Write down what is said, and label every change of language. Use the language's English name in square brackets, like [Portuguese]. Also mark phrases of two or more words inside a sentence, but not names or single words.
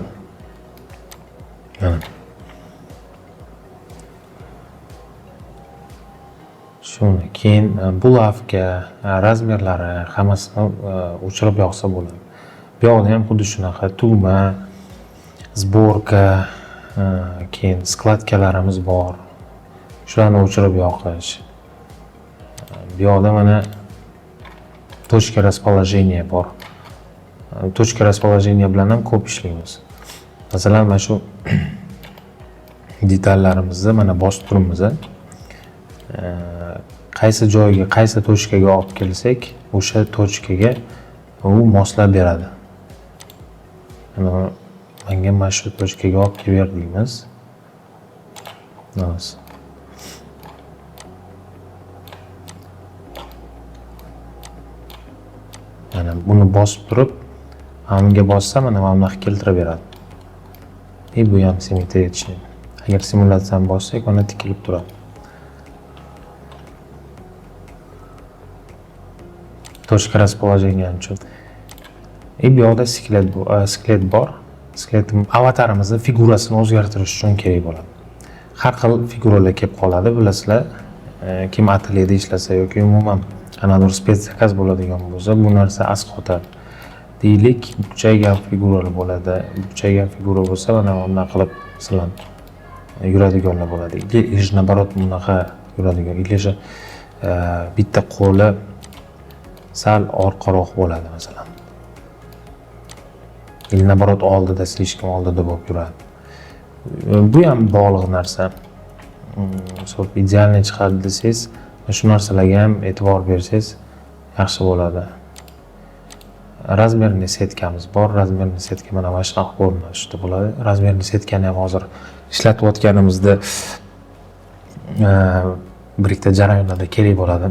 [Uzbek] Mana shuni keyin bulavka, razmerlari hammasini o'chirib yoqsa bo'ladi. Bu yoqda ham xuddi shunaqa tugma, sborka, keyin skladkalarimiz bor. shularni o'chirib yoqish. Bu yoqda mana [Russian] точка расположения [Uzbek] bor. [Russian] Точка расположения [Uzbek] bilan ham ko'p ishlaymiz. Masalan, mana shu detallarimizni mana bosib turibmiz. Qaysi joyga, qaysi точкаga olib kelsak, o'sha точкаga u moslab beradi. Menga mana shu точкаga olib kelib deymiz. Mana buni bosib turib, bunga bossam mana bunaqa keltirib beradi. Bu ham simmetriya ishlaydi. Agar simulyatsiyani bossak, mana tikilib turadi. [Russian] Точка расположения uchun. [Uzbek] Bu yoqda skelet bor. Skelet avatarimizni figurasini o'zgartirish uchun kerak bo'ladi. Har xil figuralar kelib qoladi, bilasizlar. Kim atelyeda ishlasa yoki umuman qanaqadir [Russian] спец заказ [Uzbek] bo'ladigan bo'lsa, bu narsa asqotadi. Deylik, bukchaygan figuralar bo'ladi. Bukchaygan figura bo'lsa, mana bunday qilib masalan yuradiganlar bo'ladi. [Russian] Или наоборот [Uzbek] bunaqa yuradigan. Или bitta qo'li sal orqaroq bo'ladi masalan. [Russian] Или наоборот [Uzbek] oldida, слишком oldida bo'lib yuradi. Bu ham bog'liq narsa. So'p idealni chiqadi desangiz, shu narsalarga ham e'tibor bersangiz yaxshi bo'ladi. Razmerli setkamiz bor. Razmerli setka mana mana shunaqa ko'rinishda bo'ladi. Razmerli setkani ham hozir ishlatayotganimizda bir ikkita jarayonlarda kerak bo'ladi.